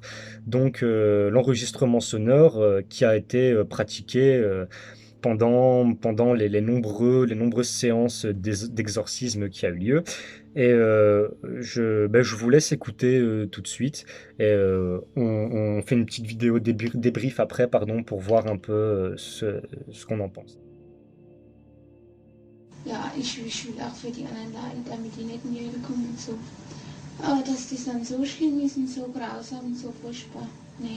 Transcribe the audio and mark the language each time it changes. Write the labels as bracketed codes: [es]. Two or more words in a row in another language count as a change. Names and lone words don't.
[fr] Donc l'enregistrement sonore qui a été pratiqué pendant les nombreuses séances d'exorcisme qui a eu lieu. Et je vous laisse écouter tout de suite. Et on fait une petite vidéo débrief après, pardon, pour voir un peu ce qu'on en pense. [de] Ja, ich will auch für die anderen leiden, damit die nicht in die Hölle kommen und so. Aber dass das dann so schlimm ist und so grausam und so furchtbar, nee.